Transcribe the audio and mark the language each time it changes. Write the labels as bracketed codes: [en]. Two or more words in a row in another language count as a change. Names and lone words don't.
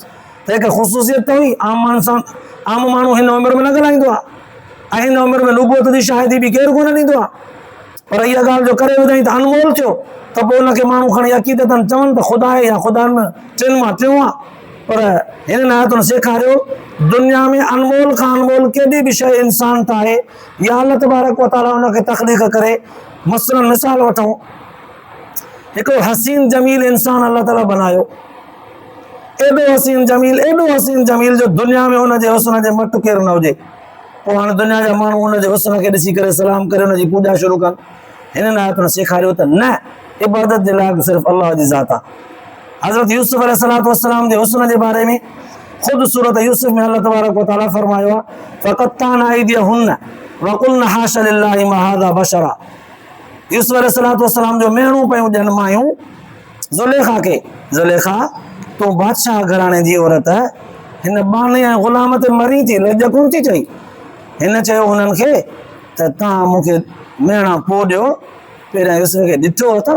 [sd] त हिकु ख़ुसूसियत त हुई, आम माण्हू हिन उमिरि में न ॻाल्हाईंदो आहे, ऐं हिन उमिरि में नुबूवत जी शाहिदी बि केरु कोन ॾींदो आहे। पर इहा ॻाल्हि जो करे ॿुधाई त अनमोल थियो, त पोइ हुनखे माण्हू खणी अक़ीदतनि चवनि त ख़ुदा आहे या ख़ुदा में टिनि मां टियों आहे। पर हिन आयतुनि सेखारियो दुनिया में अनमोल खां अनमोल केॾी बि शइ इंसान ठाहे या [ar] الله تبارك وتعالى [sd] हुनखे तख़लीक़ करे। मसलन मिसाल वठूं, हिकिड़ो हसीन जमील इंसान अल्लाह ताला बनायो, एॾो हसीन जमील जो दुनिया में हुनजे हुस्न जे मट केरु न हुजे। पोइ हाणे दुनिया जा माण्हू हुनजे हुस्न खे ॾिसी करे सलाम करे हुनजी पूॼा शुरू कनि। हिननि आयतुनि सेखारियो त न, इबादत जे लाइ सिर्फ़ु अल्लाह जी ज़ात आहे। हज़रत यूसुफ अलैहिस्सलाम जे हुस्न जे बारे में ख़ुदि सूरत यूसुफ में [ar] الله تبارك وتعالى [sd] फरमायो आहे, [ar] فقطعن أيديهن وقلن حاشا لله ما هذا بشرا. यूसुफ अलैहिस्सलाम जो मेणू पियूं ॾियनि मायूं ज़ुलेखा खे, ज़ुलेखा तूं बादशाह घराणे जी औरत, हिन बाने ऐं ग़ुलाम ते मरी थी, लॼ कोन थी चई। हिन चयो हुननि खे त तव्हां मूंखे मेणा पोइ ॾियो, पहिरियां यूसुफ खे ॾिठो अथव?